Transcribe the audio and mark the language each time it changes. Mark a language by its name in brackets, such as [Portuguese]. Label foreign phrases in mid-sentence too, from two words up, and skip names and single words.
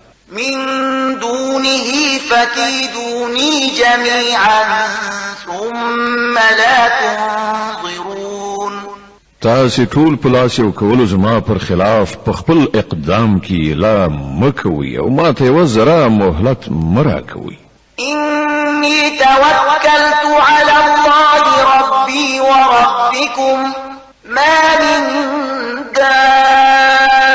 [Arabic] من دونه فكيدوني جميعا ثم لا تنظرون. [Pashto] تاسې ټول په لاس یو کولو زما پر خلاف په خپل اقدام کې لا مکوئ او ما ته یوه ذره مهلت مه راکوئ. [Arabic] إني توكلت على الله ربي وربكم ما من دابة